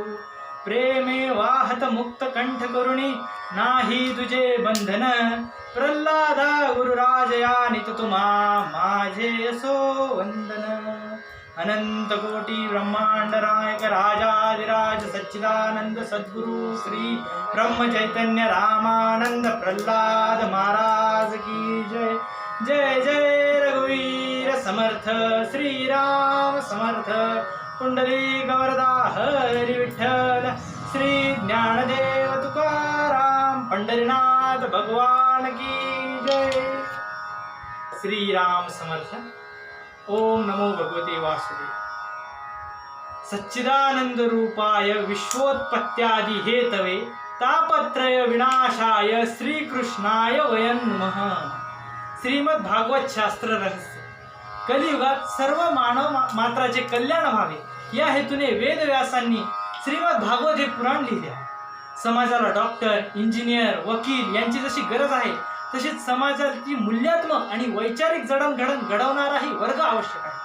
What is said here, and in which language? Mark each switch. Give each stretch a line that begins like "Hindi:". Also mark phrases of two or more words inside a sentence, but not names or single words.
Marathi: प्रेमे वाहत मुक्त कंठ करुणी नाही तुझे बंधन प्रल्हादा गुरुराजया नित तुम्हा माझे असो वंदन. अनंत कोटी ब्रह्मांड नायक राजाधिराज सच्चिदानंद सद्गुरु श्री ब्रह्म चैतन्य रामानंद प्रल्हाद महाराज की जय. जय जय रघुवीर समर्थ श्रीराम समर्थ पुंडलिक वरदा हरी विठ्ठल श्री ज्ञानदेव तुकाराम पंढरीनाथ भगवान की जय. श्रीराम समर्थ.
Sanskrit: ओम नमो भगवते वासुदेव. सच्चिदानंद रूपाय विश्वोत्पत्त्यादि हेतवे तापत्रय विनाशाय श्रीकृष्णाय वयं नमः.
Marathi: श्रीमद भागवत शास्त्र रहस्य. कलियुगात सर्व मानव मात्राचे कल्याण व्हावे या हेतूने वेदव्यासांनी श्रीमद भागवत हे पुराण लिहिले आहे. समाजाला डॉक्टर इंजिनियर वकील यांची जशी गरज आहे तशीच समाजाची मूल्यात्मक आणि वैचारिक जडणघडण घडवणाराही वर्ग आवश्यक आहे.